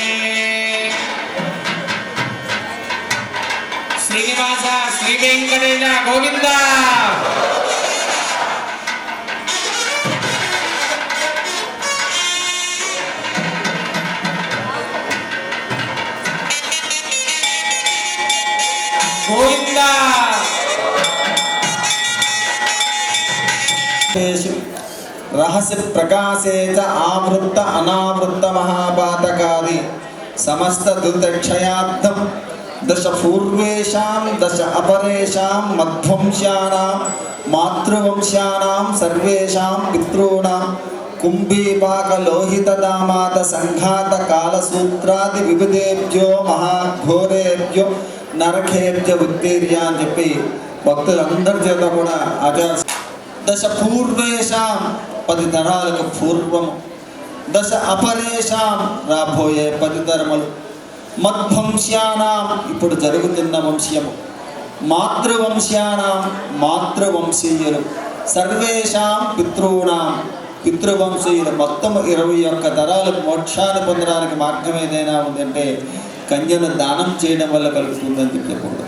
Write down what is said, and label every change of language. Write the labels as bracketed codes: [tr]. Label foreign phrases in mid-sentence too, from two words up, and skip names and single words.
[te] శ్రీనివాస శ్రీ వెంకటేశ గోవింద గోవింద [sa] रहस्य प्रकाशे च आवृत्त अनावृत्त महापातकादि समस्त दुर्दक्षयार्थं दश पूर्वेषां दश अपरेषां मध्वंस्यानां मातृवंस्यानां सर्वेषां पितॄणां कुम्भीपाकलोहितदामात संघात कालसूत्रादि विविधेभ्यो महाघोरेभ्यो నరకేభ్య ఉత్తీర్య [te] అని చెప్పి భక్తులందరి చేత కూడా ఆచార [sa] దశ పూర్వేషాం [te] 10 తరాలకు పూర్వము [sa] దశ అపరేషాం [te] రాబోయే 10 తరములు మధ్వంశ్యానాం ఇప్పుడు జరుగుతున్న వంశ్యము మాతృవంశ్యానాం మాతృవంశీయులు [sa] సర్వేషాం పితॄణాం [te] పితృవంశీయులు మొత్తం 21 తరాలు మోక్షాన్ని పొందడానికి మార్గం ఏదైనా ఉందంటే కన్యను దానం చేయడం వల్ల కలుగుతుందని చెప్పకూడదు.